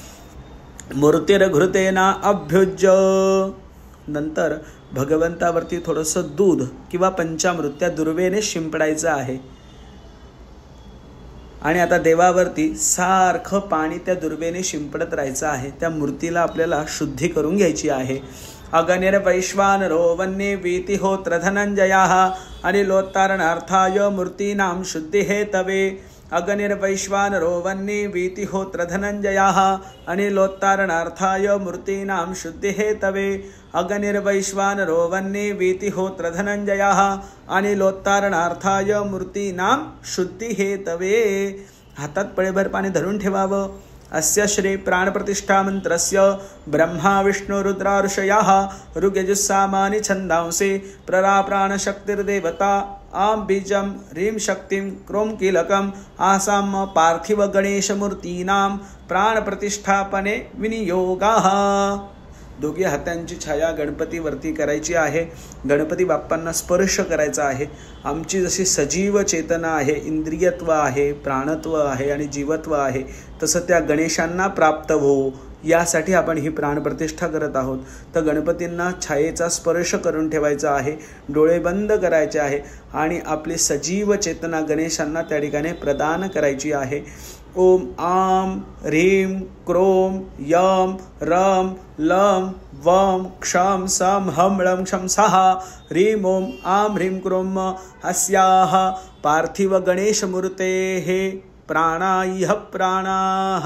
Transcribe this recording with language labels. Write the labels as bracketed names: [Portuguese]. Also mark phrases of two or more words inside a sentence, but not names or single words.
[Sanskrit] मूर्तिर्घृतेना अभ्युज्य. [Marathi] नंतर भगवंतावरती थोडंसं दूध किंवा पंचामृत त्या दुर्वेने शिंपडायचं आहे. आणि आता देवावरती सारखं पाणी त्या दुर्वेने शिंपडत राहायचं आहे. त्या मूर्तीला आपल्याला शुद्धी करून घ्यायची आहे. [Sanskrit] अगनिर्वैश्वानरो वन्ये वीतिहोत्र धनंजयाः अनिलोत्तारणार्थाय मूर्तीनां शुद्धिहेतवे अग्निर्वैश्वानरो वह्नि वीतिहोत्र धनञ्जयः अनिलोत्तारणार्थाय मूर्तीनां शुद्धिहेतवे अग्निर्वैश्वानरो वह्नि वीतिहोत्र धनञ्जयः अनिलोत्तारणार्थाय मूर्तीनां शुद्धिहेतवे। [Marathi] हातात पळेभर पाणी धरून ठेवावं। [Sanskrit] अस्य श्री प्राणप्रतिष्ठा मंत्रस्य ब्रह्मा विष्णु रुद्रा ऋषयः ऋग्यजुस्सामानि छन्दांसि प्ररा प्राणशक्तिर्देवता आं बीजं ह्रीं शक्तिं क्रों कीलकम् आसाम पार्थिव गणेशमूर्तीनां प्राणप्रतिष्ठापने विनियोगाः। [Marathi] दोघी हातांची छाया गणपतीवरती करायची आहे। गणपती बाप्पांना स्पर्श करायचा आहे। आमची जशी सजीव चेतना आहे, इंद्रियत्व आहे, प्राणत्व आहे आणि जीवत्व आहे, तसं त्या गणेशांना प्राप्त हो यासाठी आपण ही प्राणप्रतिष्ठा करत आहोत। तर गणपतींना छायेचा स्पर्श करून ठेवायचा आहे, डोळे बंद करायचे आहे आणि आपली सजीव चेतना गणेशांना त्या ठिकाणी प्रदान करायची आहे। [Sanskrit] ओम आम ह्रीं क्रोम यम रम लम वम क्षम सम हम ळम क्षम सहा ह्रीं ओम आम ह्रीं क्रोम अस्याः पार्थिव गणेशमूर्तेः प्राणायः प्राणाः।